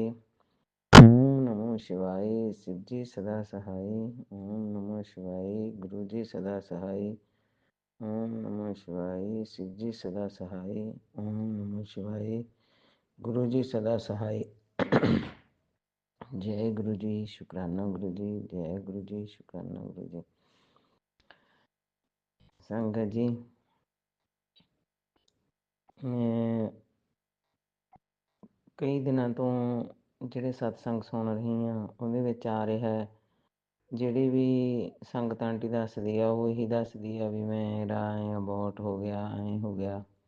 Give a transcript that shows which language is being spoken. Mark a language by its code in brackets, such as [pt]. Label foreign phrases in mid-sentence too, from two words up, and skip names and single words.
[hi] ओम नमो शिवाय। शिव जी सदा सहाय। ओम नमो शिवाय। गुरु जी सदा सहाय। ओम नमो शिवाय। शिव जी सदा सहाय। ओम नमो शिवाय। गुरु जी सदा सहाय। जय गुरु जी। शुक्राना गुरु जी। जय गुरु जी। शुक्राना गुरु जी। संगत जी, मैं [pa] ਕਈ ਦਿਨਾਂ ਤੋਂ ਜਿਹੜੇ ਸਤਸੰਗ ਸੁਣ ਰਹੀ ਹਾਂ ਉਹਦੇ ਵਿੱਚ ਆ ਰਿਹਾ ਜਿਹੜੀ ਵੀ ਸੰਗਤ ਆਂਟੀ ਦੱਸਦੀ ਆ ਉਹ ਇਹੀ ਦੱਸਦੀ ਆ ਵੀ ਮੇਰਾ ਐਂ ਅਬੋਰਟ ਹੋ ਗਿਆ, ਐਂ ਹੋ ਗਿਆ।